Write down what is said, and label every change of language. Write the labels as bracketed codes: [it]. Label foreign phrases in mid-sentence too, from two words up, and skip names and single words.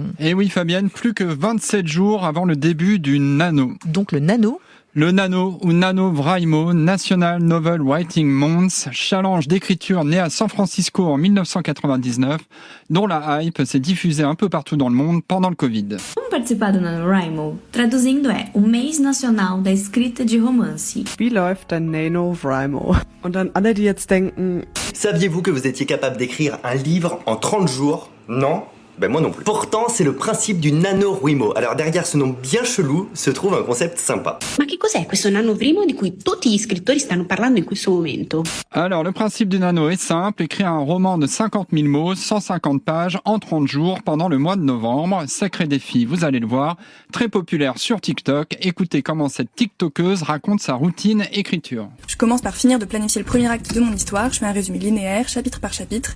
[fr] Et oui, Fabienne, plus que 27 jours avant le début du Nano. Donc le Nano ? Le Nano ou NaNoWriMo, National Novel Writing Month, challenge d'écriture né à San Francisco en 1999, dont la hype s'est diffusée un peu partout dans le monde pendant le Covid. [pt] Como participar do NaNoWriMo? Traduzindo é o mês nacional da escrita de romance. [de] Wie läuft ein NaNoWriMo? Und an alle, die jetzt denken... [fr] Saviez-vous que vous étiez capable d'écrire un livre en 30 jours? Non? Ben moi non plus. Pourtant, c'est le principe du NaNoWriMo. Alors derrière ce nom bien chelou se trouve un concept sympa. [it] Ma che cos'è questo NaNoWriMo di cui tutti gli scrittori stanno parlando in questo momento? [fr] Alors, le principe du Nano est simple, écrire un roman de 50 000 mots, 150 pages, en 30 jours pendant le mois de novembre. Sacré défi, vous allez le voir. Très populaire sur TikTok. Écoutez comment cette TikTokeuse raconte sa routine écriture. Je commence par finir de planifier le premier acte de mon histoire. Je fais un résumé linéaire, chapitre par chapitre.